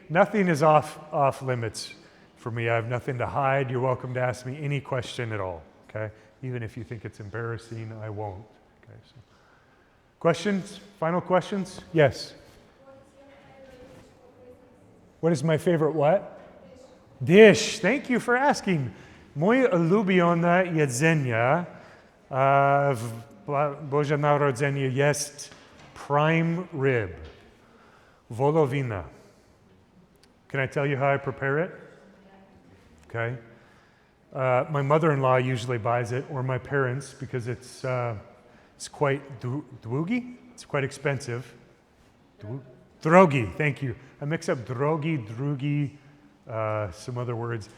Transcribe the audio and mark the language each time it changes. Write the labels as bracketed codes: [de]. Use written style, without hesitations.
[en] Nothing is off limits for me. I have nothing to hide. You're welcome to ask me any question at all. Okay. Even if you think it's embarrassing, I won't. Okay. So, questions? Final questions? Yes. What is my favorite what? Dish. Thank you for asking. [pl] Moje ulubione jedzenie w Boże Narodzenie jest prime rib, wołowina. [en] Can I tell you how I prepare it? Okay. My mother-in-law usually buys it, or my parents, because it's quite drogi. It's quite expensive. Drogi, thank you. I mix up drogi, drugi, some other words.